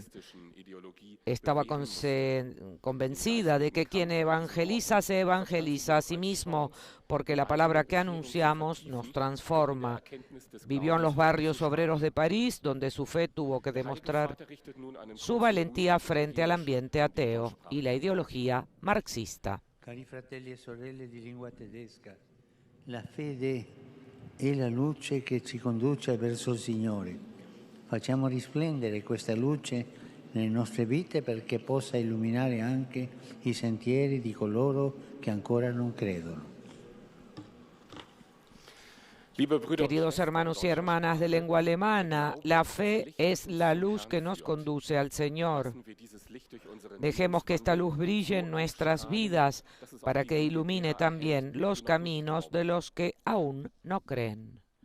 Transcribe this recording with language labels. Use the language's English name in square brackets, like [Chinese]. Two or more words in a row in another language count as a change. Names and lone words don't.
[Spanish] Estaba convencida de que quien evangeliza se evangeliza a sí mismo, porque la palabra que anunciamos nos transforma. Vivió en los barrios obreros de París, donde su fe tuvo que demostrar su valentía frente al ambiente ateo y la ideología marxista. [Italian] Cari fratelli e sorelle di lingua tedesca, la fede è la luce che ci conduce verso il Signore. Facciamo risplendere questa luce nelle nostre vite perché possa illuminare anche i sentieri di coloro che ancora non credono. [Spanish] Queridos hermanos y hermanas de lengua alemana, la fe es la luz que nos conduce al Señor. Dejemos que esta luz brille en nuestras vidas para que ilumine también los caminos de los que aún no creen.